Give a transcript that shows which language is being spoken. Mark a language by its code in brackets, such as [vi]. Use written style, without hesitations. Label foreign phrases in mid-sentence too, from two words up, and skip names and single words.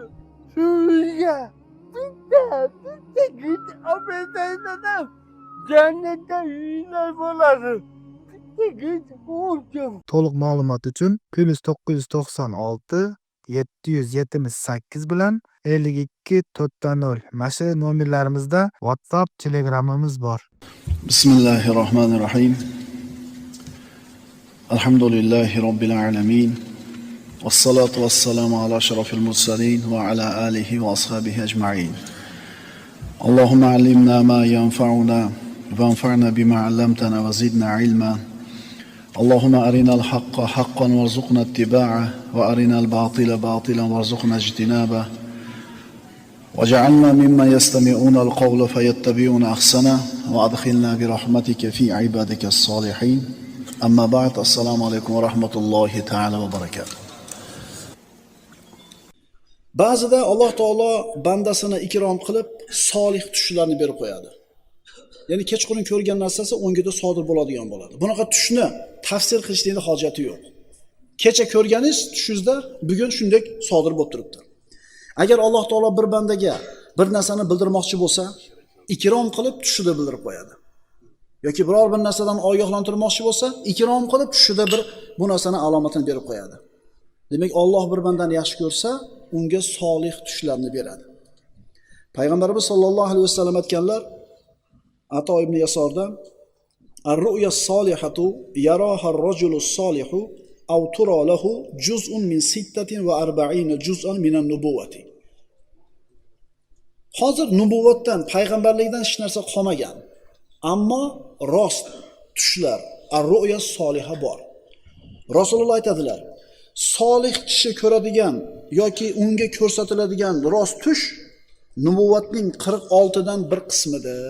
[uz] Shu uyga bitta git obedaydan jannatda uylar bo'ladi. To'liq ma'lumot uchun +996 778 bilan 52 400 mana nomerlarimizda WhatsApp, Telegramimiz bor. [ar] بسم الله الرحمن الرحيم. الحمد لله رب العالمين. والصلاة والسلام على أشرف المرسلين وعلى آله وأصحابه أجمعين. اللهم علمنا ما ينفعنا وانفعنا بما علمتنا وزدنا علما. اللهم أرنا الحق حقا وارزقنا اتباعه وأرنا الباطل باطلا وارزقنا اجتنابه وجعلنا ممن يستمعون القول فيتبعون أحسنه وأدخلنا برحمتك في عبادك الصالحين أما بعد السلام عليكم ورحمة الله تعالى وبركاته. [uz] Ba'zida Alloh taolo bandasini ikrom qilib solih tushlarni berib qo'yadi. Ya'ni kechqurun ko'rgan narsasi o'ngida sodir bo'ladigan bo'ladi. Bunaqa tushni tafsir qilishning hojati yo'q. Kecha ko'rganingiz tushingizda bugun shunday sodir bo'lib turibdi. Agar Alloh taolo bir bandaga bir narsani bildirmoqchi bo'lsa, ikrom qilib tushida bildirib qo'yadi. Yoki biror bir narsadan ogohlantirmoqchi bo'lsa, ikrom qilib tushida bir bu narsani alomatini berib qo'yadi. Demak, Alloh bir bandani yaxshi ko'rsa, unga solih tushlarni beradi. Payg'ambarimiz [ar] صلى الله عليه وسلم [uz] aytganlar, Ato ibn Yasordan [ar] الرؤيا الصالحة يراها الرجل الصالح أو ترى له جزء من 46 جزءا من النبوة. [uz] Hozir nubuvatdan, payg'ambarlikdan hech narsa qolmagan. Ammo rost tushlar, [ar] الرؤيا الصالحة [uz] bor. Rasululloh aytadilar, solih kishi ko'radigan yoki unga ko'rsatiladigan rost tush nubuvatning 46 dan bir qismidir.